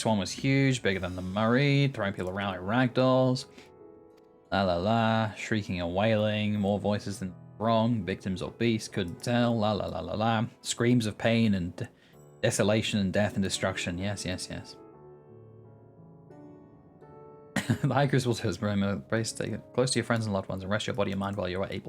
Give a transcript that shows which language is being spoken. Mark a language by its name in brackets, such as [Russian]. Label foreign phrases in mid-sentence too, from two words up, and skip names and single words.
[English] One was huge, bigger than the Murray, throwing people around like ragdolls. La la la, shrieking and wailing, more voices than wrong. Victims or beasts, couldn't tell. La la la la la. Screams of pain and desolation and death and destruction. Yes, yes, yes. The High Crucible says, brace, take it close to your friends and loved ones and rest your body and mind while you are able.